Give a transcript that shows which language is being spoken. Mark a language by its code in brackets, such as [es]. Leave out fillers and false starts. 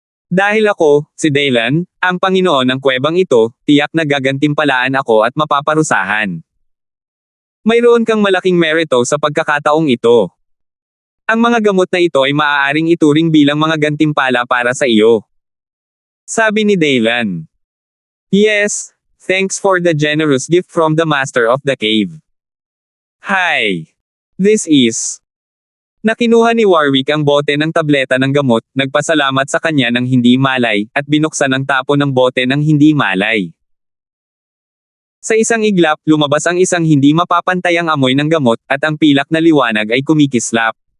[tl] Dahil ako, si Daylan, ang Panginoon ng kuwebang ito, tiyak na gagantimpalaan ako at mapaparusahan. Mayroon kang malaking merito sa pagkakataong ito. Ang mga gamot na ito ay maaaring ituring bilang mga gantimpala para sa iyo. Sabi ni Daylan. [en] Yes, thanks for the generous gift from the master of the cave. Hi. This is... [tl] Nakinuha ni Warwick ang bote ng tableta ng gamot, nagpasalamat sa kanya ng hindi malay, at binuksan ang tapo ng bote ng hindi malay. Sa isang iglap, lumabas ang isang hindi mapapantayang amoy ng gamot, at ang pilak na liwanag ay kumikislap.